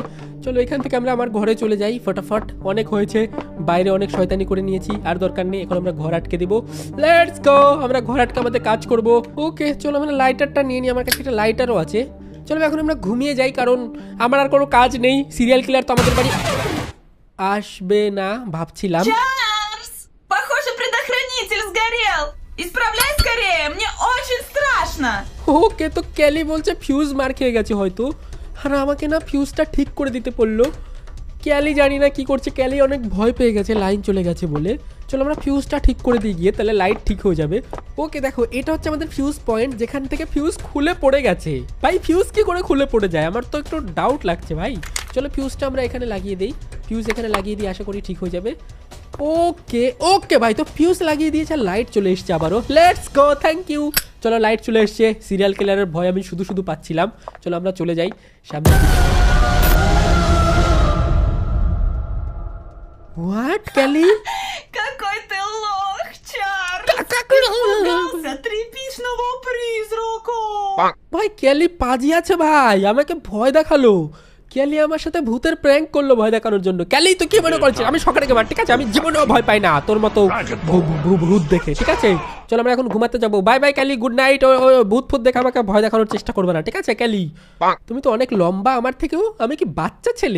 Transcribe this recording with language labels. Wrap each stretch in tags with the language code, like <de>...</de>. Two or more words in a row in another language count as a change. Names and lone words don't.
<bn>চলো এখান থেকে আমরা আমার ঘরে চলে যাই ফটাফট, অনেক হয়েছে, বাইরে অনেক শয়তানি করে নিয়েছি, আর দরকার নেই, এখন আমরা ঘর আটকে দিব।</bn> <en>let's go,</en> <bn>আমরা ঘর আটকে আমাদের কাজ করব। ওকে চলো আমরা লাইটারটা নিয়ে নিই, আমার কাছে একটা লাইটারও আছে। চলো এখন আমরা ঘুমিয়ে যাই, কারণ আমার আর কোনো কাজ নেই,</bn> <en>serial killer</en> <bn>তো আমাদের বাড়ি আসবে না ভাবছিলাম।</bn> <ru>Чарльз! Похоже, предохранитель сгорел! Исправляй скорее, мне очень страшно!</ru> <bn>ওকে, তো ক্যালি বলছে ফিউজ মার খেয়ে গেছে হয়তো, আর আমাকে না ফিউজটা ঠিক করে দিতে বললো। ক্যালি জানি না কি করছে, ক্যালি অনেক ভয় পেয়ে গেছে লাইন চলে গেছে বলে। চলো আমরা ফিউজটা ঠিক করে দিয়ে গিয়ে, তাহলে লাইট ঠিক হয়ে যাবে। ওকে দেখো, এটা হচ্ছে আমাদের</bn> <en>fuse point,</en> <bn>যেখান থেকে ফিউজ খুলে পড়ে গেছে। ভাই ফিউজ কি করে খুলে পড়ে যায়, আমার তো একটু ডাউট লাগছে ভাই। চলো ফিউজটা আমরা এখানে লাগিয়ে দিই, ফিউজ এখানে লাগিয়ে দিই, আশা করি ঠিক হয়ে যাবে।</bn> <en>okay okay</en> <bn>ভাই, তো ফিউজ লাগিয়ে দিয়েছে, লাইট চলে এসছে আবারও।</bn> <en>let's go, thank you.</en> <bn>চলো লাইট চলে এসছে,</bn> <en>serial killerের</en> <bn>ভয় আমি শুধু শুধু পাচ্ছিলাম। চলো আমরা চলে যাই সামনে। হোয়াট ক্যালি?</bn> <ru>Какой ты лох, Чарльз! Ты испугался тряпичного призрака!</ru> <bn>ভাই ক্যালি পাজি আছে ভাই, আমাকে ভয় দেখালো। ক্যালি আমার সাথে ভূতের প্র্যাঙ্ক করলো ভয় দেখানোর জন্য। ক্যালি তো কি মনে করছিস আমি সকালে গেমার, ঠিক আছে? আমি জীবনেও ভয় পাই না তোর মতো ভূত দেখে, ঠিক আছে? চলো আমরা এখন ঘুমাতে যাবো।</bn> <en>bye bye</en> <bn>ক্যালি,</bn> <en>good night.</en> <bn>ও ভূত ফুত দেখে আমাকে ভয় দেখানোর চেষ্টা করবে না, ঠিক আছে ক্যালি? তুমি তো অনেক লম্বা আমার থেকেও, আমি কি বাচ্চা ছেলে?</bn>